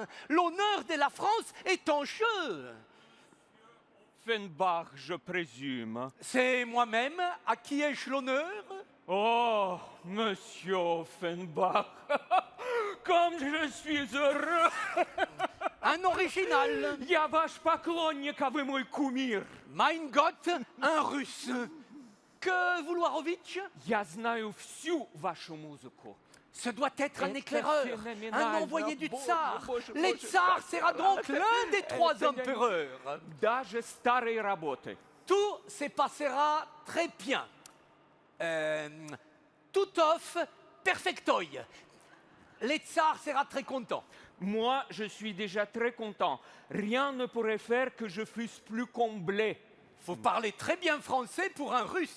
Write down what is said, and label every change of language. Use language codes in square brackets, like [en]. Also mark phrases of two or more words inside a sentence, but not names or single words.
[fr] L'honneur de la France est en jeu. Offenbach, je présume. C'est moi-même. À qui ai-je l'honneur? Oh, monsieur Offenbach, comme je suis heureux. Un original. [ru] Я ваш поклонник, а вы мой кумир. [de] Mein Gott, [fr] un russe. Que vouloirovitch? [ru] Я знаю всю вашу музыку. [fr] Ce doit être un [ru] Это [fr] éclaireur, phénoménal. un envoyé du [ru] Боже, [fr] tsar. [ru] боже, [fr] Les [ru] боже. [fr] tsars sera donc l'un des trois [ru] Это я- [fr] empereurs. [ru] Даже старые работы. [fr] Tout se passera très bien. Tout off perfectoi. Les tsars sera très content. Moi, je suis déjà très content. Rien ne pourrait faire que je fusse plus comblé. Vous parlez très bien français pour un russe.